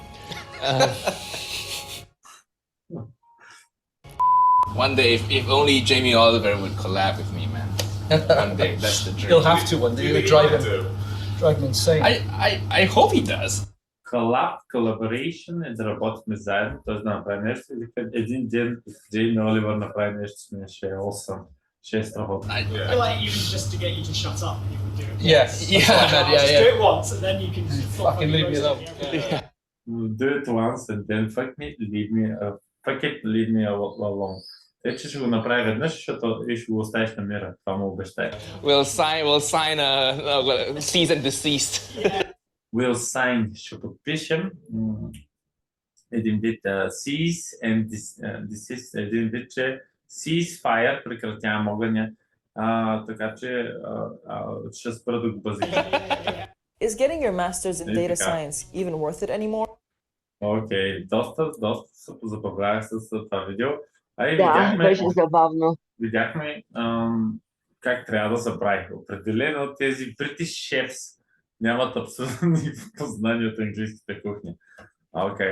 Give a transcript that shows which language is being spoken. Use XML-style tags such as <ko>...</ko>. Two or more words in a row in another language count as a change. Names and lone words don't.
<en>One day, if only Jamie Oliver would collab with me, man. One day, that's the dream. He'll have to one day. It'll drive him insane. I hope he does.</en> <bg>Collaboration е да работим заедно, т.е. да направим нещо. Един ден Джейми Оливър направи нещо, ще е awesome. Ще е страхотно.</bg> <en>I feel like even just to get you to shut up, you would do it. Yeah. Just do it once and then you can Fucking leave me alone. Do it once and then fuck it, leave me alone.</en> <bg>Те, че ще го направя веднъж, защото и ще го оставиш на мира. Това му обещай.</bg> <en>We'll sign a cease and desist. We'll sign,</en> <bg>ще подпишем един вид</bg> <en>cease and desist,</en> <bg>един вид, че ceasefire, прекратявам огъня, така че ще спра да го базирам.</bg> <en>Is getting your master's in data science even worth it anymore?</en> <bg>Окей, доста се позабавлявах с това видео. Да, беше забавно. Видяхме как трябва да се прави. Определено тези</bg> <en>British chefs</en> <bg>нямат абсолютно никакво познание от английската кухня. Окей.</bg>